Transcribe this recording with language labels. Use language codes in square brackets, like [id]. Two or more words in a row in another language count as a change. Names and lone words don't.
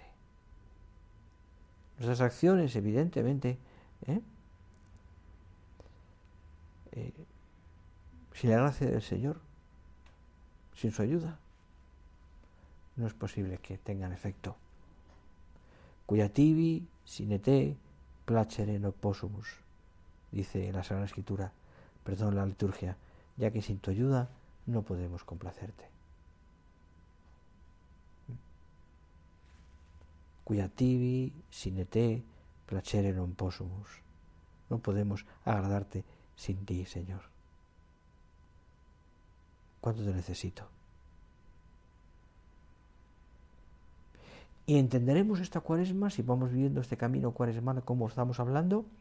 [es] Nuestras acciones, evidentemente, sin la gracia del Señor, Sin su ayuda no es posible que tengan efecto. [la] Cuya tibi sine te placere non possumus, [es] dice la Sagrada Escritura, la liturgia, ya que sin tu ayuda no podemos complacerte. [la] Cuya tibi sine te placere non possumus. [es] No podemos agradarte sin ti, Señor. ¿Cuánto te necesito? Y entenderemos esta cuaresma si vamos viviendo este camino cuaresmal como estamos hablando.